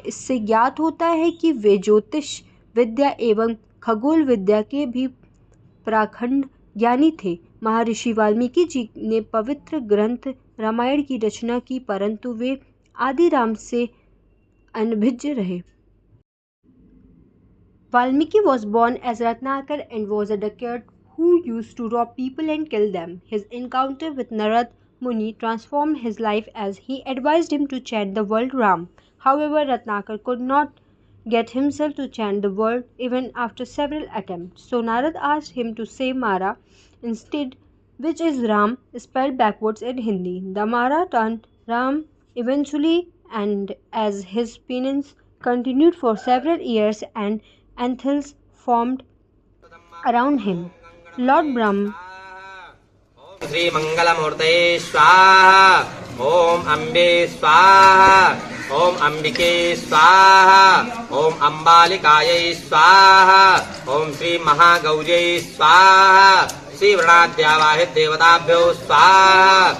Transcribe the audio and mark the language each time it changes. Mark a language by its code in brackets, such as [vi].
[hi] इससे ज्ञात होता है कि वे ज्योतिष विद्या एवं खगोल विद्या के भी प्राखंड ज्ञानी थे। महर्षि वाल्मीकि जी ने पवित्र ग्रंथ रामायण की रचना की, परंतु वे आदि राम से अनभिज्ञ रहे। [en] Valmiki was born as Ratnakar and was a dacoit who used to rob people and kill them. His encounter with Narad Muni transformed his life as he advised him to chant the word Ram. However, Ratnakar could not get himself to chant the word even after several attempts. So Narad asked him to say Mara instead, which is Ram spelled backwards in Hindi. The Mara turned Ram eventually, and as his penance continued for several years and anthils formed around him, Lord Brahma [sa] Shri मंगलमूर्तये स्वाहा। ओम अम्बे स्वाहा। ओम अंबिके स्वाहा। ओम अंबालिकायै स्वाहा। ओम श्री महागौर्यै स्वाहा। श्री वृणाद्यावाहित देवताभ्यो स्वाहा।